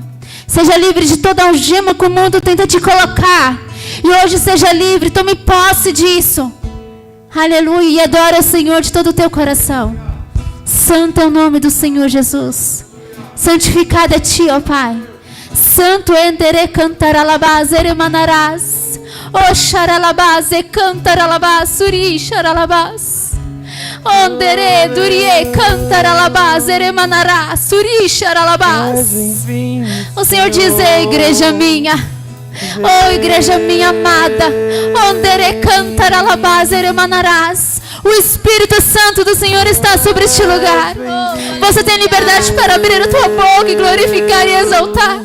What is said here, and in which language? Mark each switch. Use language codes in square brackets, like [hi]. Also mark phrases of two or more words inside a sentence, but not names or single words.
[pt] Seja livre de toda algema que o mundo tenta te colocar. E hoje seja livre, tome posse disso. Aleluia, e adora o Senhor de todo o teu coração. Santo é o nome do Senhor Jesus. Santificado é ti, ó Pai. Santo endere cantaralabás, eremanarás. Oxaralabás, e cantaralabás, suri xaralabás. Ondere durie cantaralabás, eremanarás, suri xaralabás. O Senhor diz: ei, igreja minha. Oh, igreja minha amada, ondere cantaralabás, eremanarás. O Espírito Santo do Senhor está sobre este lugar. Você tem liberdade para abrir a tua boca e glorificar e exaltar.